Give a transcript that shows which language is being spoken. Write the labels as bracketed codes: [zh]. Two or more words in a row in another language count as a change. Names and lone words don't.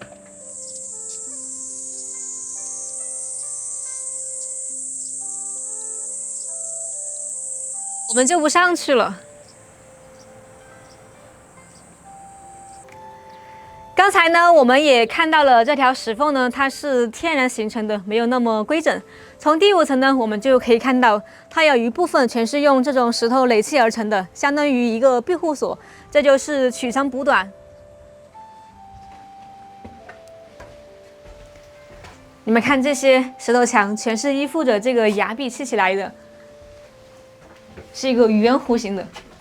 [zh] 我們就不上去了。剛才呢，我們也看到了這條石縫呢，它是天然形成的，沒有那麼規整。從第5層呢，我們就可以看到，它有一部分全是用這種石頭壘砌而成的，相當於一個庇護所。這就是取長補短。你們看這些石頭牆，全是依附着這個崖壁砌起來的，是一個圓弧形的。